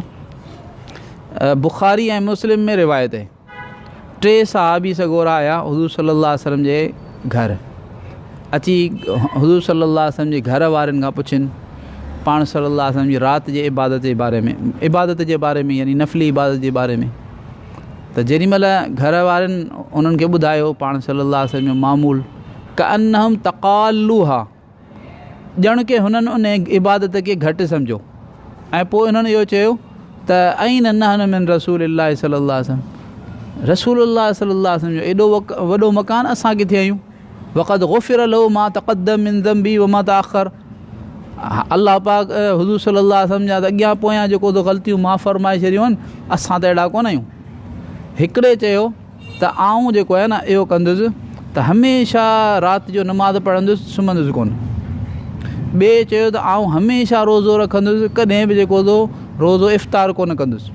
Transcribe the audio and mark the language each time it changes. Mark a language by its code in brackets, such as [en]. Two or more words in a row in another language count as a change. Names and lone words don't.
[sd] बुख़ारी ऐं मुस्लिम में रिवायत आहे 3 सहाबी सगोरा आया हुज़ूर [ar] صلى الله عليه وسلم [sd] जे घर अची हुज़ूर [ar] صلى الله عليه وسلم [sd] जे घर वारनि खां पुछनि पाण [ar] صلى الله عليه وسلم [sd] जी राति जे इबादत जे बारे में यानी नफ़ली इबादत जे बारे में। त जेॾी महिल घर वारनि उन्हनि खे ॿुधायो पाण [ar] صلى الله عليه وسلم [sd] जो मामूल [ar] كأنهم تقالوها, [sd] ॼण के हुननि उन इबादत खे घटि सम्झो। ऐं पोइ हुननि इहो चयो त [ar] أين نحن من رسول الله صلى الله عليه وسلم, [sd] रसूलुल्लाह [ar] صلى الله عليه وسلم [sd] जो एॾो वॾो मकान असां किथे आहियूं। [ar] وقد غفر له ما تقدم من ذنبه وما تأخر, [sd] अल्लाह पाक हुज़ूर [ar] صلى الله عليه وسلم [sd] जा त अॻियां पोयां जेको तो ग़लतियूं माफ़ फरमाए छॾियूं आहिनि, असां त अहिड़ा कोन आहियूं। हिकिड़े चयो त आऊं जेको आहे न इहो कंदुसि त हमेशह राति जो नमाज़ पढ़ंदुसि सुम्हंदुसि कोन। ॿिए चयो त आऊं हमेशह रोज़ो रखंदुसि, कॾहिं बि जेको तो रोज़ो इफ़्तार कोन कंदुसि।